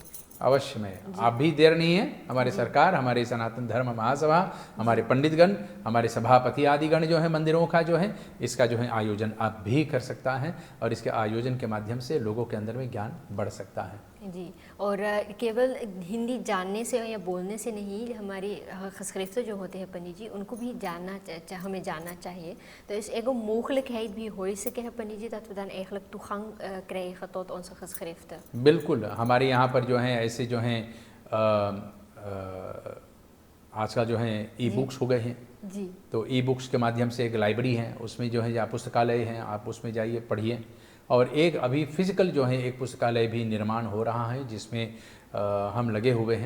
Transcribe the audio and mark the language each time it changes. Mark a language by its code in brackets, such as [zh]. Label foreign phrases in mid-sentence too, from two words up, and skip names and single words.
[hi] अवश्य में, आप भी देर नहीं है। हमारे सरकार, हमारे सनातन धर्म महासभा, हमारे पंडितगण, हमारे सभापति आदिगण जो है मंदिरों का जो है, इसका जो है आयोजन आप भी कर सकता है और इसके आयोजन के माध्यम से लोगों के अंदर में ज्ञान बढ़ सकता है। जी, और केवल हिंदी जानने से या बोलने से नहीं, हमारी खसखरीफ्ते जो होते हैं पंडित जी, उनको भी हमें जानना चाहिए। तो इस एगो mogelijkheid भी हो सके है पंडित जी, [nl] dat we dan eigenlijk toegang krijgen tot onze geschriften। [hi] बिल्कुल, हमारे यहाँ पर जो है ऐसे जो हैं आजकल जो हैं [en] e books [hi] हो गए हैं जी। तो [en] e books [hi] के माध्यम से एक लाइब्रेरी है, उसमें जो है या पुस्तकालय हैं, आप उसमें जाइए पढ़िए। और एक अभी फिजिकल जो है एक पुस्तकालय भी निर्माण हो रहा है, जिसमें हम लगे हुए हैं।